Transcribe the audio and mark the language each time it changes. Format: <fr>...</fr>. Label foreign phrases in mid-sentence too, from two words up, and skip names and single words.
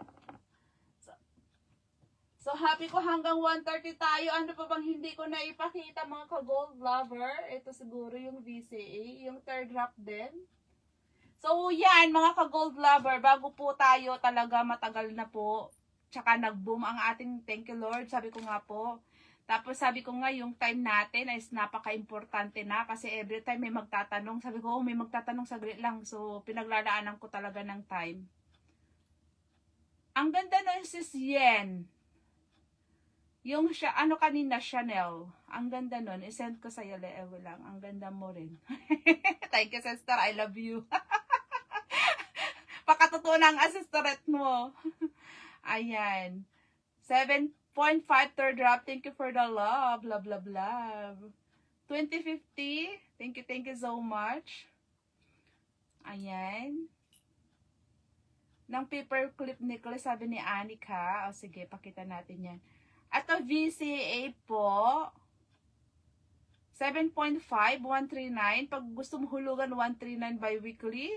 <tl>So, happy ko hanggang 1:30 tayo. Ano pa bang hindi ko na ipakita, mga ka-gold lover? Ito siguro yung VCA. Yung</tl> <en>third drop</en> <tl>din. So, yan, mga ka-gold lover. Bago po tayo talaga matagal na po. Tsaka nag-boom ang ating</tl> <en>thank you Lord.</en> <tl>Sabi ko nga po. Tapos sabi ko nga, yung time natin is napaka-importante na. Kasi</tl> <en>every time</en> <tl>may magtatanong. Sabi ko, may magtatanong, saglit lang. So, pinaglalaanan ko talaga ng time. Ang ganda nun, Sis Yen. Yung kanina, Chanel. Ang ganda nun. I-send ko sa'yo, Leewo lang. Ang ganda mo rin.</tl> <en>Thank you, sister. I love you.</en> <tl>Pakatotoo ng assistorette mo. Ayan. 7.5</tl> <en>third drop. Thank you for the love. Love, love, love. 2050. Thank you so much.</en> <tl>Ayan. Ng</tl> <en>paperclip necklace,</en> <tl>sabi ni Anika. O sige, pakita natin yan. Ito, VCA po. 7.5, 139. Pag gusto mo hulugan, 139 bi-weekly.</tl>